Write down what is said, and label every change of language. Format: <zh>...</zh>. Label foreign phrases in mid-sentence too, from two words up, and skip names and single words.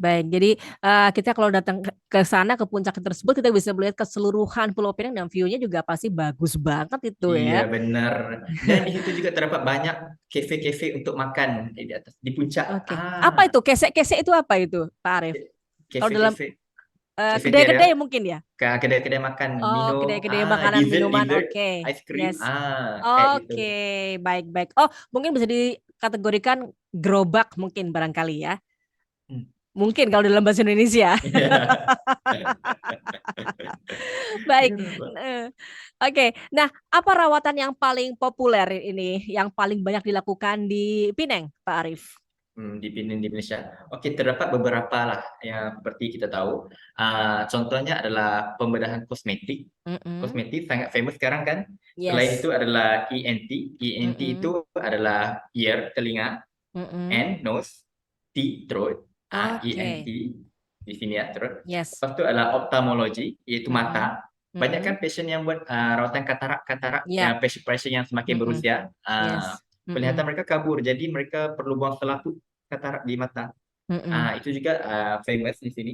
<id>Jadi kita kalau datang ke sana ke puncak tersebut kita bisa melihat keseluruhan Pulau Pinang dan view-nya juga pasti bagus banget itu ya. Iya benar.</id> <ms>Dan di situ juga terdapat banyak kafe-kafe untuk makan di atas di puncak.</ms> <id>Oke. Apa itu? Kesek-kesek itu apa itu, Pak Arif?</id> <ms>Kalau dalam Kafe-kafe. cafeteria,</ms> <id>Kedai-kedai mungkin ya?</id> <ms>kedai-kedai makan,</ms> <id>Oh,</id> <ms>minum, kedai-kedai makanan, minuman. dessert,</ms> <id>Oke,</id> <en>ice cream,</en> <id>yes. kayak gitu. Oke, baik-baik. Oh, mungkin bisa dikategorikan gerobak mungkin barangkali ya. Hmm. Mungkin kalau dalam bahasa Indonesia. Baik. Oke. Nah, apa rawatan yang paling populer ini, yang paling banyak dilakukan di Pineng, Pak Arif? Di Indonesia.</id> <ms>Oke, terdapat beberapa lah yang seperti kita tahu. Contohnya adalah pembedahan kosmetik. Kosmetik sangat famous sekarang kan. Selain</ms> <id>Yes.</id> <ms>itu adalah ENT. ENT itu adalah ear, telinga,</ms> <en>and nose, T, throat.</en> <ms>ENT di sini ya, throat.</ms> <id>Yes.</id> <ms>Lepas itu adalah ophthalmology, yaitu mata. Banyak kan pasien yang buat rawatan katarak,</ms> <id>Yeah.</id> <ms>pasien yang semakin berusia.</ms> <id>Yes.</id> <ms>Penglihatan mereka kabur, jadi mereka perlu buang selaput katarak di mata. Itu juga famous di sini.</ms>